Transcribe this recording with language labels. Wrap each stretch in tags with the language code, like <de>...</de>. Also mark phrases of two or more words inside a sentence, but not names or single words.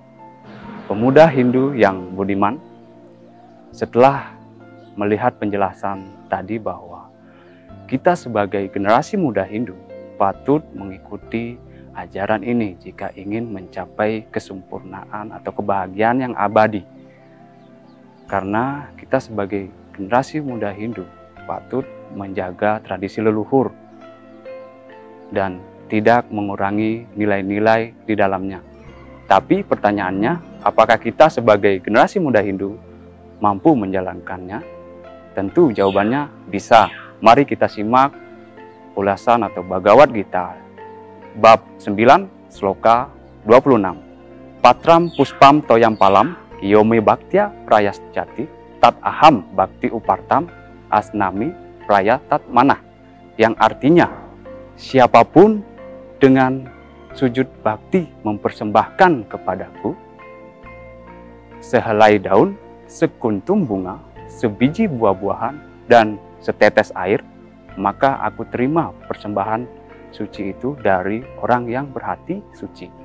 <id>Pemuda Hindu yang budiman, setelah melihat penjelasan tadi bahwa kita sebagai generasi muda Hindu patut mengikuti ajaran ini jika ingin mencapai kesempurnaan atau kebahagiaan yang abadi. Karena kita sebagai generasi muda Hindu patut menjaga tradisi leluhur dan tidak mengurangi nilai-nilai di dalamnya. Tapi pertanyaannya, apakah kita sebagai generasi muda Hindu mampu menjalankannya? Tentu jawabannya bisa. Mari kita simak ulasan atau Bhagavad Gita bab 9 sloka 26.</id> <sa>Patram puspam toyam palam Yome Bhaktya Prayasjati tat aham bhakti upartam asnami praya tat manah,</sa> <id>yang artinya siapapun dengan sujud bakti mempersembahkan kepadaku sehelai daun, sekuntum bunga, sebiji buah-buahan, dan setetes air, maka aku terima persembahan suci itu dari orang yang berhati suci.</id>